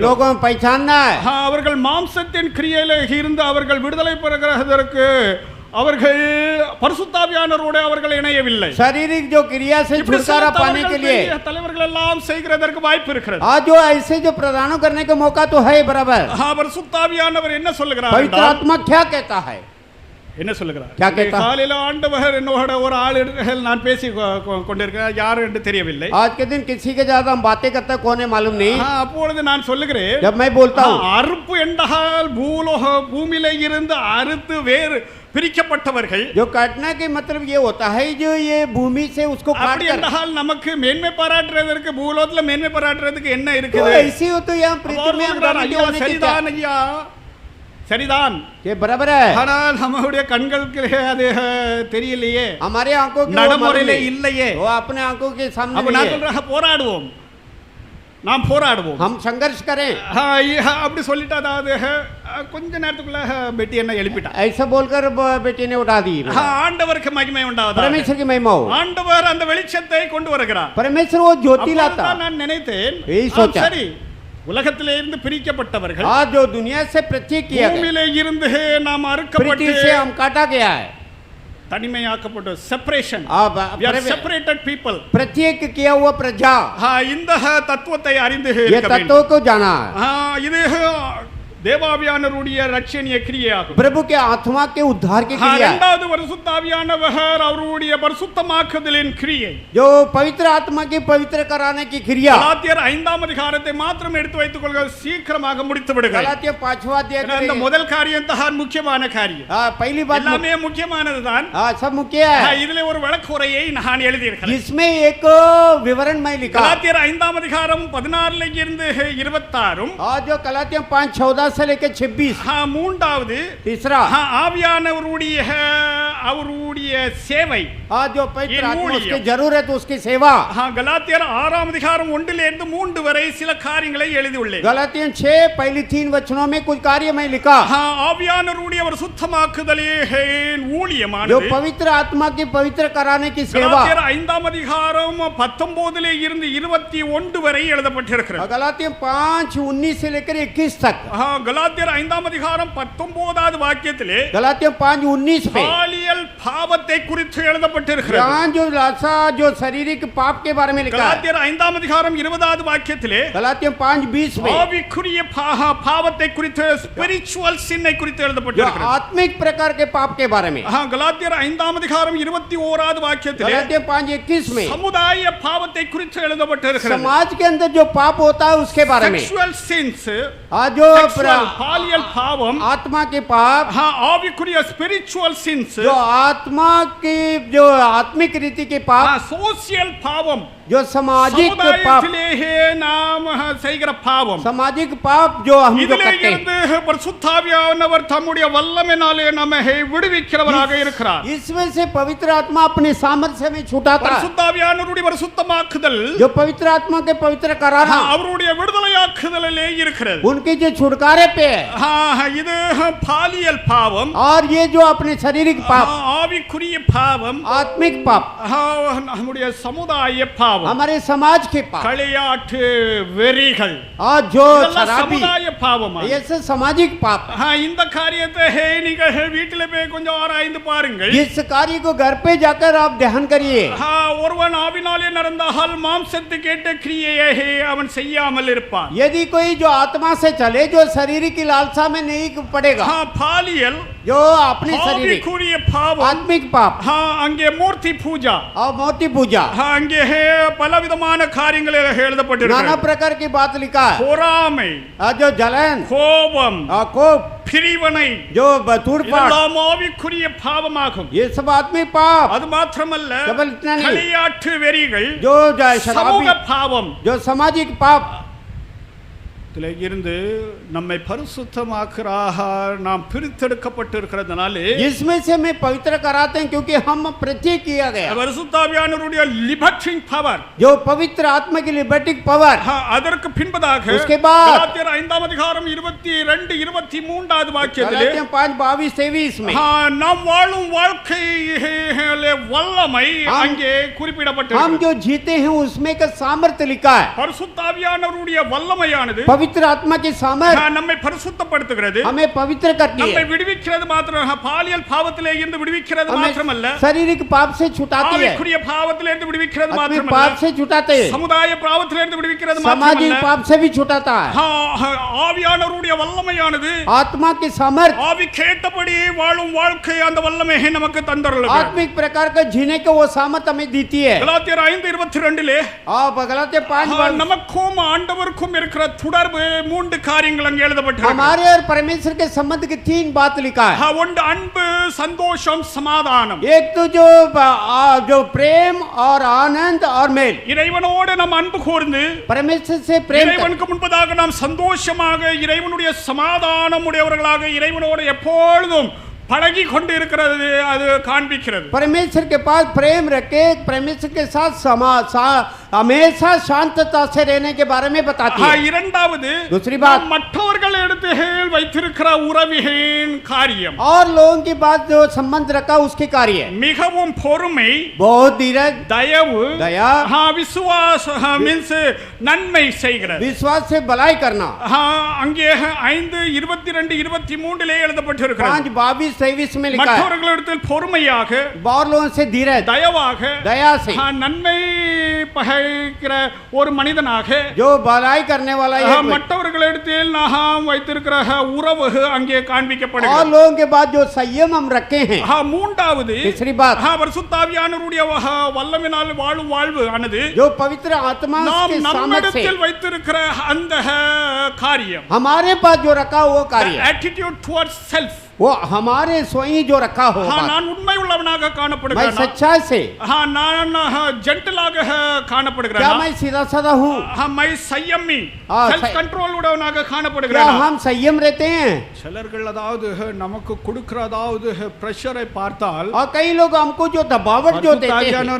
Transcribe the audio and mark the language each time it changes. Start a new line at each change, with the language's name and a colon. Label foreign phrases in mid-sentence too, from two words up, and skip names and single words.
Hindi: लोगों को पहचानना है.
Tamil: அவர்கள் மாம்சத்தின் கிரியையில இருந்து அவர்கள் விடுதலை பெறுகிறதற்கு அவர்கள் பரிசுத்தாவியானவரோடு அவர்கள் இணையவில்லை.
Hindi: शारीरिक जो क्रिया से छुटकारा पाने के लिए
Tamil: தலைவர்கள் எல்லாம் செய்கிறதற்கு வாய்ப்பு இருக்கிறது.
Hindi: आज जो ऐसे जो प्रदानों करने का मौका तो है बराबर.
Tamil: பரிசுத்தாவியானவர் என்ன சொல்லுகிறார்?
Hindi: पवित्र आत्मा क्या कहता है?
Tamil: என்ன சொல்லுகிறார்?
Hindi: क्या कहता?
Tamil: காலையில ஆண்டவர் என்னோட ஒரு ஆள் நான் பேசி கொண்டிருக்கிறேன், யார் என்று தெரியவில்லை.
Hindi: आज के दिन किसी के ज्यादा हम बातें करते हैं, कौन है मालूम नहीं.
Tamil: அப்பொழுது நான் சொல்லுகிறேன்,
Hindi: जब मैं बोलता हूँ
Tamil: அறுப்பு என்றால் பூமியில இருந்து அறுத்து வேறு பிரிக்கப்பட்டவர்கள்.
Hindi: जो काटना के मतलब ये होता है जो ये भूमि से उसको काट
Tamil: அப்படி
Hindi: कर.
Tamil: என்றால் நமக்கு மேன்மை பாராட்டுறதற்கு பூலோகத்துல மேன்மை பாராட்டுறதுக்கு என்ன
Hindi: तो
Tamil: இருக்குது?
Hindi: ऐसी हो तो यहाँ पृथ्वी में हम रहने
Tamil: ஐயா
Hindi: की क्या?
Tamil: சரிதான் ஐயா, சரிதான்.
Hindi: ये बराबर है.
Tamil: ஆனால் நம்முடைய கண்களுக்கு அது தெரியலையே,
Hindi: हमारे आंखों की वो
Tamil: நடைமுறையில
Hindi: मालूम नहीं.
Tamil: இல்லையே.
Hindi: वो अपने आंखों के सामने
Tamil: அப்ப
Hindi: नहीं
Tamil: நான்
Hindi: है.
Tamil: சொல்றேன், போராடுவோம், நாம் போராடுவோம்.
Hindi: हम संघर्ष करें.
Tamil: அப்படி சொல்லிட்டு அதாவது கொஞ்ச நேரத்துக்குள்ள பெட்டி என்ன எழுப்பிட்டா.
Hindi: ऐसा बोलकर बेटी ने उठा दी.
Tamil: ஆண்டவருக்கு மகிமை உண்டாவதாக.
Hindi: परमेश्वर की महिमा हो.
Tamil: ஆண்டவர் அந்த வெளிச்சத்தை கொண்டு வருகிறார்.
Hindi: परमेश्वर वो ज्योति लाता.
Tamil: அப்பதான் நான் நினைத்தேன்,
Hindi: यही सोचा.
Tamil: சரி, உலகத்திலே இருந்து பிரிக்கப்பட்டவர்கள்,
Hindi: आज जो दुनिया से प्रत्येक किया गया,
Tamil: பூமியிலே இருந்து நாம் அறுக்கப்பட்டு
Hindi: पृथ्वी से हम काटा गया है.
Tamil: தனிமையாக்கப்பட்டு செப்பரேஷன்,
Hindi: अब
English: we are separated people.
Hindi: प्रत्येक किया हुआ प्रजा
Tamil: இந்த தத்துவத்தை அறிந்து
Hindi: ये
Tamil: இருக்க வேண்டும்.
Hindi: तत्वों को जाना है.
Tamil: இது தேவாவியானவருடைய ரட்சணிய கிரியையாகும்.
Hindi: प्रभु के आत्मा के उद्धार की क्रिया है.
Tamil: இரண்டாவது பரிசுத்தாவியானவர் அவருடைய பரிசுத்தமாக்குதலின் கிரியை,
Hindi: जो पवित्र आत्मा की पवित्र कराने की क्रिया.
Tamil: கலாத்தியர் 5ஆம் அதிகாரத்தை மாத்திரம் எடுத்து வைத்துக் கொள்க, சீக்கிரமாக முடித்து விடுகிறேன்.
Hindi: गलातिया 5वां अध्याय
Tamil: அந்த
Hindi: करेंगे.
Tamil: முதல் காரியம் தான் முக்கியமான காரியம்.
Hindi: पहली बात
Tamil: எல்லாமே முக்கியமானதுதான்.
Hindi: सब मुख्य है.
Tamil: இதுல ஒரு விளக்குறையை நான் எழுதியிருக்கிறேன்.
Hindi: इसमें एक विवरण मैं लिखा.
Tamil: கலாத்தியர் 5ஆம் அதிகாரம் 16ல இருந்து 26
Hindi: आज जो गलातिया 5:14 से लेकर 26.
Tamil: மூன்றாவது
Hindi: तीसरा
Tamil: ஆவியானவருடைய சேவை.
Hindi: आज जो पवित्र आत्मा
Tamil: ஊழியம்.
Hindi: उसकी जरूरत उसकी सेवा.
Tamil: கலாத்தியர் 6ஆம் அதிகாரம் 1லிருந்து 3 வரை சில காரியங்களை எழுதியுள்ளேன்.
Hindi: गलातियन 6 पहली 3 वचनों में कुछ कार्य मैं लिखा.
Tamil: ஆவியானவருடைய ஒரு சுத்தமாக்குதலின் ஊழியமானது,
Hindi: जो पवित्र आत्मा की पवित्र कराने की सेवा.
Tamil: கலாத்தியர் 5ஆம் அதிகாரம் 19லே இருந்து 21 வரை எழுதப்பட்டிருக்கிறது.
Hindi: गलातियन 5:19 से लेकर 21 तक.
Tamil: கலாத்தியர் 5ஆம் அதிகாரம் 19வது வாக்கியத்திலே
Hindi: गलातियन 5:19 पे
Tamil: பாலியல் பாவத்தை குறித்து எழுதப்பட்டிருக்கிறது.
Hindi: यहाँ जो लालसा जो शारीरिक पाप के बारे में लिखा है.
Tamil: கலாத்தியர் 5ஆம் அதிகாரம் 20வது வாக்கியத்திலே
Hindi: गलातियन 5:20 में
Tamil: ஆவிக்குரிய பாவத்தை குறித்து
English: spiritual sin
Tamil: குறித்து
Hindi: जो
Tamil: எழுதப்பட்டிருக்கிறது.
Hindi: आत्मिक प्रकार के पाप के बारे में.
Tamil: கலாத்தியர் 5ஆம் அதிகாரம் 21வது வாக்கியத்திலே
Hindi: गलातियन 5:21 में
Tamil: சமுதாய பாவத்தை குறித்து எழுதப்பட்டிருக்கிறது.
Hindi: समाज के अंदर जो पाप होता है उसके बारे में.
English: sexual sins,
Hindi: आज जो
Tamil: பாலியல் பாவம்,
Hindi: आत्मा के पाप,
Tamil: ஆவிக்குரிய
English: spiritual sins,
Hindi: जो आत्मा की जो आत्मिक रीति के पाप,
Tamil: சோசியல் பாவம்,
Hindi: जो सामाजिक पाप,
Tamil: சமுதாயத்திலேயே நாம் செய்கிற பாவம்,
Hindi: सामाजिक पाप जो हम जो
Tamil: இதிலே
Hindi: करते हैं.
Tamil: இருந்து பரிசுத்தாவியானவர் தம்முடைய வல்லமையினாலே நம்மை விடுவிக்கிறவராக இருக்கிறார்.
Hindi: इसमें से पवित्र आत्मा अपने सामर्थ्य में छुटाता है.
Tamil: பரிசுத்தாவியானவருடைய பரிசுத்தமாக்குதல்
Hindi: जो पवित्र आत्मा के पवित्र कराना
Tamil: அவருடைய விடுதலையாக்குதலிலே இருக்கிறது.
Hindi: उनके जो छुटकारे पे है.
Tamil: இது பாலியல் பாவம்,
Hindi: और ये जो अपने शारीरिक पाप,
Tamil: ஆவிக்குரிய பாவம்,
Hindi: आत्मिक पाप,
Tamil: நம்முடைய சமுதாய பாவம்,
Hindi: हमारे समाज के पाप,
Tamil: களியாட்டு வெறிகள்,
Hindi: और जो
Tamil: இதெல்லாம்
Hindi: शराबी,
Tamil: சமுதாய பாவமா?
Hindi: ये सब सामाजिक पाप.
Tamil: இந்த காரியத்தை நீங்கள் வீட்டில போய் கொஞ்சம் ஆராய்ந்து பாருங்கள்.
Hindi: इस कार्य को घर पे जाकर आप ध्यान करिए.
Tamil: ஒருவன் ஆவினாலே நடந்தால் மாம்சத்துக்கு கேட்ட கிரியையை அவன் செய்யாமல் இருப்பான்.
Hindi: यदि कोई जो आत्मा से चले जो शरीर की लालसा में नहीं पड़ेगा.
Tamil: பாலியல்,
Hindi: जो अपनी शरीर
Tamil: ஆவிக்குரிய பாவம்
Hindi: आत्मिक पाप
Tamil: அங்கே மூர்த்தி பூஜா
Hindi: और मूर्ति पूजा
Tamil: அங்கே பலவிதமான காரியங்கள்
Hindi: नाना
Tamil: எழுதப்பட்டிருக்கிறது
Hindi: प्रकार की बात लिखा है
Tamil: பொறாமை
Hindi: जो जलन
Tamil: கோபம்
Hindi: कोप
Tamil: பிரிவினை
Hindi: जो तूड़फाड़
Tamil: இதெல்லாம் ஆவிக்குரிய பாவமாகும்
Hindi: ये सब आत्मिक पाप
Tamil: அது மாத்திரமல்ல
Hindi: केवल इतना नहीं
Tamil: களியாட்டு வெறிகள்
Hindi: जो
Tamil: சமூக
Hindi: शराबी
Tamil: பாவம்
Hindi: जो सामाजिक पाप
Tamil: இதில் இருந்து நம்மை பரிசுத்தமாக்குறாக நாம் பிரித்தெடுக்கப்பட்டிருக்கிறதுனாலே
Hindi: इसमें से हमें पवित्र कराते हैं क्योंकि हम प्रत्येक किया गया
Tamil: பரிசுத்தாவியானவருடைய
English: liberating power
Hindi: जो पवित्र आत्मा की
English: libertic power
Tamil: அதற்கு பின்பதாக
Hindi: उसके बाद
Tamil: கலாத்தியர் 5ஆம் அதிகாரம் 22 23வது வாக்கியத்திலே
Hindi: गलातियों 5:22-23 में
Tamil: நாம் வாழும் வாழ்க்கையிலே வல்லமை அங்கே
Hindi: हम
Tamil: குறிப்பிடப்பட்டிருக்கிறது
Hindi: जो जीते हैं उसमें का सामर्थ्य लिखा है
Tamil: பரிசுத்தாவியானவருடைய வல்லமையானது
Hindi: पवित्र आत्मा की सामर्थ
Tamil: நம்மை பரிசுத்தப்படுத்துகிறது
Hindi: हमें पवित्र करती
Tamil: நம்மை
Hindi: है
Tamil: விடுவிக்கிறது மாத்திரம் பாலியல் பாவத்திலே இருந்து விடுவிக்கிறது மாத்திரமல்ல
Hindi: हमें शारीरिक पाप से छुटाती है
Tamil: ஆவிக்குரிய பாவத்திலே இருந்து விடுவிக்கிறது
Hindi: आत्मिक
Tamil: மாத்திரமல்ல
Hindi: पाप से छुटाते हैं
Tamil: சமுதாய பாவத்திலே இருந்து விடுவிக்கிறது
Hindi: सामाजिक
Tamil: மாத்திரமல்ல
Hindi: पाप से भी छुटाता है
Tamil: ஆவியானவருடைய வல்லமையானது
Hindi: आत्मा की सामर्थ
Tamil: ஆவி கேட்டபடி வாழும் வாழ்க்கை அந்த வல்லமையை நமக்கு தந்தருளுகிறது
Hindi: आत्मिक प्रकार का जीने के वो सामर्थ हमें देती है
Tamil: கலாத்தியர் 5:22
Hindi: आप गलातिया 5
Tamil: நமக்கும் ஆண்டவருக்கும் இருக்கிற தொடர்பு மூன்று காரியங்கள் அங்கே எழுதப்பட்டிருக்கு
Hindi: हमारे और परमेश्वर के संबंध की 3 बात लिखा है
Tamil: ஒன்று அன்பு சந்தோஷம் சமாதானம்
Hindi: एक तो जो प्रेम और आनंद और मेल
Tamil: இறைவனோடு நாம் அன்பு கூர்ந்து
Hindi: परमेश्वर से प्रेम कर,
Tamil: இறைவனுக்கு முன்பதாக நாம் சந்தோஷமாக இறைவனுடைய சமாதானம் உடையவர்களாக இறைவனோடு எப்பொழுதும் பழகி கொண்டு இருக்கிறது அது காண்பிக்கிறது
Hindi: परमेश्वर के पास प्रेम रखे परमेश्वर के साथ हमेशा शांतता से रहने के बारे में बताती है
Tamil: இரண்டாவது
Hindi: दूसरी बात
Tamil: மற்றவர்கள் எடுத்து வைத்திருக்கிற உறவின் காரியம்
Hindi: और लोगों की बात जो संबंध रखा उसके कार्य
Tamil: மிகவும் பொறுமை
Hindi: बहुत धीरज
Tamil: தயவு
Hindi: दया
Tamil: விசுவாச மீன்ஸ் நன்மை செய்கிறது
Hindi: विश्वास से भलाई करना
Tamil: அங்கே 5:22-23 எழுதப்பட்டிருக்கிறது
Hindi: 5:22-23 में लिखा है
Tamil: மற்றவர்களிடத்தில் பொறுமையாக
Hindi: और लोगों से धीरज
Tamil: தயவாக
Hindi: दया से
Tamil: நன்மை பகைக்கிற ஒரு மனிதனாக
Hindi: जो भलाई करने वाला है
Tamil: மற்றவர்களிடத்தில் நாம் வைத்திருக்கிற உறவு அங்கே
Hindi: और
Tamil: காண்பிக்கப்படுகிறது
Hindi: लोगों के बाद जो संयम हम रखे हैं
Tamil: மூன்றாவது
Hindi: तीसरी बात
Tamil: பரிசுத்தாவியானவருடைய வல்லமையினால் வாழும் வாழ்வு ஆனது
Hindi: जो पवित्र आत्मा
Tamil: நாம்
Hindi: के सामर्थ से
Tamil: நம்மிடத்தில் வைத்திருக்கிற அந்த காரியம்
Hindi: हमारे पास जो रखा वो कार्य
English: attitude towards self
Hindi: वो हमारे स्वयं जो रखा हो
Tamil: நான் உண்மை உள்ளவனாக
Hindi: मैं
Tamil: காணப்படுகிறேன்
Hindi: सच्चाई से
Tamil: நான் ஜென்டலாக
Hindi: क्या
Tamil: காணப்படுகிறேன்
Hindi: मैं सीधा साधा हूँ मैं संयमी हाँ,
English: self control
Tamil: உடையவனாக
Hindi: क्या
Tamil: காணப்படுகிறேன்
Hindi: हम संयम रहते हैं
Tamil: சிலர்கள் அதாவது நமக்கு கொடுக்கிற அதாவது பிரஷரை பார்த்தால்
Hindi: और कई लोग हमको जो दबावट जो देते हैं